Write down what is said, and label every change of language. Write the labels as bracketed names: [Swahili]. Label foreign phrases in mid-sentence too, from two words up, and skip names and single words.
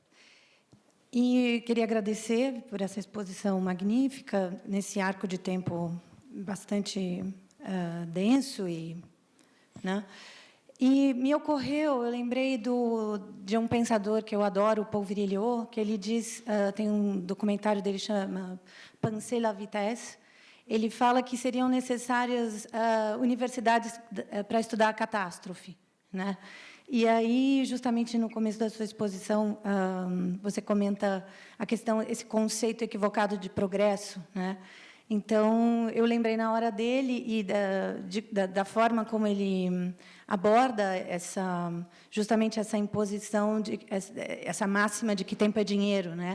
[Portuguese] E queria agradecer por essa exposição magnífica, nesse arco de tempo bastante denso. Né? E me ocorreu, eu lembrei de um pensador que eu adoro, o Paul Virilio, que ele diz, tem um documentário dele que chama Penser la vitesse. Ele fala que seriam necessárias universidades para estudar a catástrofe, né? E aí, justamente no começo da sua exposição, você comenta a questão, esse conceito equivocado de progresso, né? Então, eu lembrei na hora dele e da forma como ele aborda justamente essa imposição, essa máxima de que tempo é dinheiro, né?